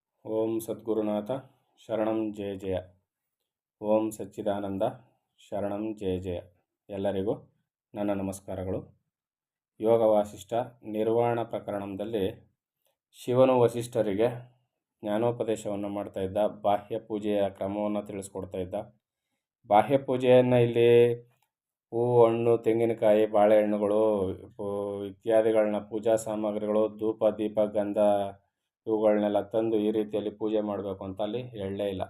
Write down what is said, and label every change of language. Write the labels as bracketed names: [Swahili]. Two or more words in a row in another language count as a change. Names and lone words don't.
[Sanskrit] ಓಂ ಸದ್ಗುರುನಾಥ ಶರಣಂ ಜಯ ಜಯ. ಓಂ ಸಚ್ಚಿದಾನಂದ ಶರಣಂ ಜಯ ಜಯ. [Kannada] ಎಲ್ಲರಿಗೂ ನನ್ನ ನಮಸ್ಕಾರಗಳು. ಯೋಗ ವಾಸಿಷ್ಠ ನಿರ್ವಾಣ ಪ್ರಕರಣದಲ್ಲಿ ಶಿವನು ವಸಿಷ್ಠರಿಗೆ ಜ್ಞಾನೋಪದೇಶವನ್ನು ಮಾಡ್ತಾ ಇದ್ದ. ಬಾಹ್ಯ ಪೂಜೆಯ ಕ್ರಮವನ್ನು ತಿಳಿಸ್ಕೊಡ್ತಾ ಇದ್ದ. ಬಾಹ್ಯ ಪೂಜೆಯನ್ನು ಇಲ್ಲಿ ಹೂವು, ಹಣ್ಣು, ತೆಂಗಿನಕಾಯಿ, ಬಾಳೆಹಣ್ಣುಗಳು ಇತ್ಯಾದಿಗಳನ್ನ ಪೂಜಾ ಸಾಮಗ್ರಿಗಳು, ಧೂಪ, ದೀಪ, ಗಂಧ ಇವುಗಳನ್ನೆಲ್ಲ ತಂದು ಈ ರೀತಿಯಲ್ಲಿ ಪೂಜೆ ಮಾಡಬೇಕು ಅಂತ ಅಲ್ಲಿ ಹೇಳಲೇ ಇಲ್ಲ.